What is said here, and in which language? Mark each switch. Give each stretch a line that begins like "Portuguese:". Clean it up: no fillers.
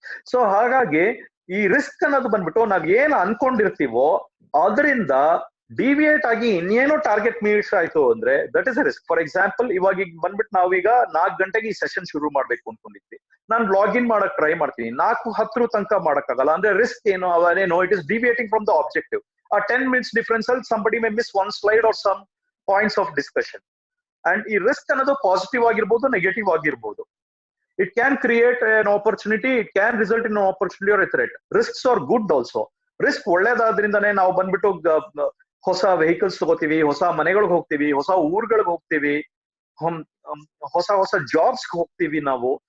Kannada: So ಹಾಗಾಗಿ ಈ risk ಅನ್ನೋದು ಬಂದ್ಬಿಟ್ಟು ನಾವ್ ಏನ್ ಅನ್ಕೊಂಡಿರ್ತೀವೋ ಅದರಿಂದ ಡಿವಿಯೇಟ್ ಆಗಿ ಇನ್ನೇನೋ ಟಾರ್ಗೆಟ್ ಮೀಟ್ಸ್ ಆಯ್ತು ಅಂದ್ರೆ
English: That is a risk.
Kannada: For example, ಇವಾಗ ಈಗ ಬಂದ್ಬಿಟ್ಟು ನಾವೀಗ 4 ಗಂಟೆಗೆ ಈ ಸೆಷನ್ ಶುರು ಮಾಡ್ಬೇಕು ಅನ್ಕೊಂಡಿದ್ವಿ. ನಾನು ಲಾಗಿನ್ ಮಾಡಕ್ ಟ್ರೈ ಮಾಡ್ತೀನಿ, 4:10 ತನಕ ಮಾಡಕ್ಕಾಗಲ್ಲ ಅಂದ್ರೆ ರಿಸ್ಕ್ ಏನು ಅವನೇನೋ,
English: It is deviating from the objective. ಆ 10 minutes difference ಅಲ್ಲಿ somebody may miss one slide or some points of discussion.
Kannada: And ಈ ರಿಸ್ಕ್ ಅನ್ನೋದು ಪಾಸಿಟಿವ್ ಆಗಿರ್ಬೋದು, ನೆಗೆಟಿವ್ ಆಗಿರ್ಬೋದು.
English: It can create an opportunity, it can result in an opportunity or a threat. Risks are good also.
Kannada: Risk ಒಳ್ಳೇದಾದ್ರಿಂದಾನೇ ನಾವು ಬಂದ್ಬಿಟ್ಟು ಹೊಸ vehicles ತಗೋತೀವಿ, ಹೊಸ ಮನೆಗಳಿಗೆ ಹೋಗ್ತೀವಿ, ಹೊಸ ಊರುಗಳಿಗೆ ಹೋಗ್ತೀವಿ, ಹೊಸ ಹೊಸ ಜಾಬ್ಸ್ ಹೋಗ್ತೀವಿ ನಾವು.